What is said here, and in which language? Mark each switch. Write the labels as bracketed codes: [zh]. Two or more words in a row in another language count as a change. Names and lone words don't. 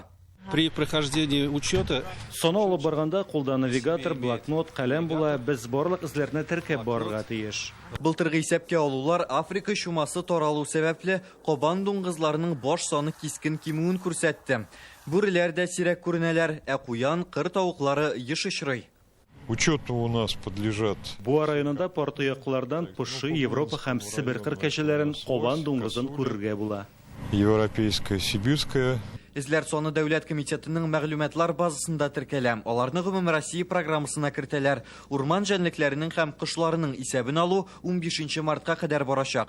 [ru] При прохождении учета [tt] соны алып барганда кулда навигатор, блокнот, каләм була, без барлык эзләрне теркәп барырга тиеш. Былтыргы исәпкә алулар Африка чумасы таралу сәбәпле кабан дуңгызларының баш саны кискен кимүен күрсәтте. Бүреләр дә сирәк күренәләр, ә куян, кыр тавыклары еш очрый. [ru] Учету у нас подлежат. [tt] Буа районында партуяклардан пышы, Европа һәм Сибир кыркәчеләрен, кабан дуңгызын күрергә була. [ru] Европейская, сибирская. [tt] Эзләр саны дәүләт комитетының мәгълүматлар базасында теркәлә. Аларны гомум Россия программасына кертәләр. Урман җәнлекләренең һәм кошларының исәбен алу 15 мартка кадәр барачак.